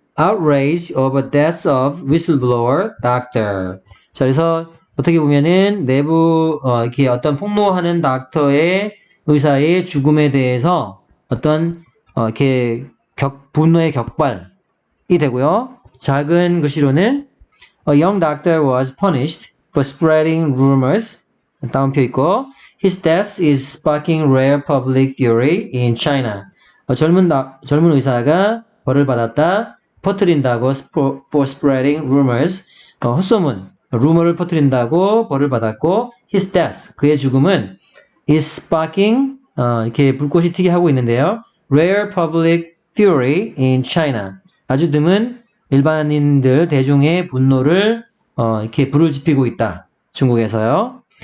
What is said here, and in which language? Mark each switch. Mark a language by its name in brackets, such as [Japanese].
[English] outrage over death of whistleblower doctor. [Korean] 자, 그래서 어떻게 보면은 내부 이렇게 어떤 폭로하는 의사의 죽음에 대해서 어떤 이렇게 분노의 격발이 되고요. 작은 글씨로는 [English] a young doctor was punished for spreading rumors. [Korean] 다운표 있고 [English] his death is sparking rare public fury in China. [Korean] 젊은 의사가 벌을 받았다. 퍼뜨린다고 [English] for spreading rumors. [Korean] 헛소문. 루머를 퍼뜨린다고 벌을 받았고 [English] his death, [Korean] 그의 죽음은 [English] is sparking, [Korean] 이렇게 불꽃이 튀게 하고 있는데요. [English] rare public fury in China. [Korean] 아주 드문 일반인들, 대중의 분노를 이렇게 불을 지피고 있다. 중국에서요.